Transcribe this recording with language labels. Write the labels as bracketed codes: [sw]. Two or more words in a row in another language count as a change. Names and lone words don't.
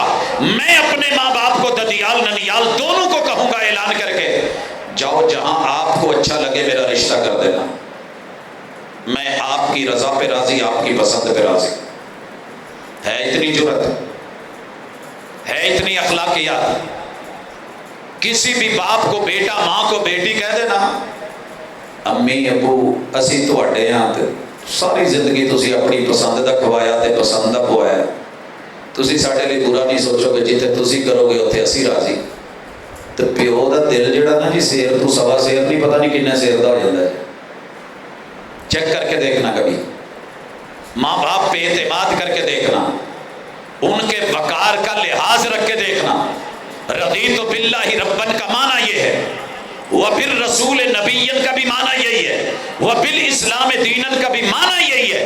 [ur] میں اپنے ماں باپ کو ددیال ننیال دونوں کو کہوں گا اعلان کر کے، جاؤ جہاں آپ کو اچھا لگے میرا رشتہ کر دینا، میں آپ کی رضا پہ راضی، آپ کی پسند پہ راضی۔ ہے اتنی جرت، ہے اتنی اخلاقیات، کسی بھی باپ کو بیٹا، ماں کو بیٹی کہہ دینا، [pa] امی ابو اسی تواڈے ہاں تے ساری زندگی تسی اپنی پسند دا کھوایا تے پسند دا کھوایا، تسی ساڈے لیے برا نہیں سوچو گے، جتھے تسی کرو گے اتھے اسی راضی۔ تے پیو دا دل جڑا نا جی، سیر تو سوا سیر نہیں، پتہ نہیں کنے سیر دا ہو جاندا ہے، [ur] چیک کر کے دیکھنا، کبھی ماں باپ پہ اعتماد کر کے دیکھنا، ان کے وقار کا لحاظ رکھ کے دیکھنا۔ [ar] رضیت باللہ ربن [ur] کا معنی یہ ہے، [ar] وبالرسول نبیًا [ur] کا بھی معنی یہی ہے، [ar] وبالاسلام دینا [ur] کا بھی معنی یہی ہے۔